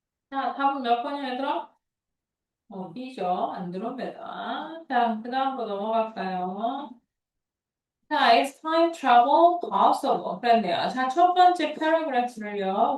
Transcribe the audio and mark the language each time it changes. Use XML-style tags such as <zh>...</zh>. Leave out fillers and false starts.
<ko>자, 답은 몇 번이야, 얘들아? B죠. 안드로메다. 자, 그 다음으로 넘어갈까요?</ko> <en>자, is time travel possible?</en> <ko>그랬네요. 자, 첫 번째 패러그래프를요.</ko>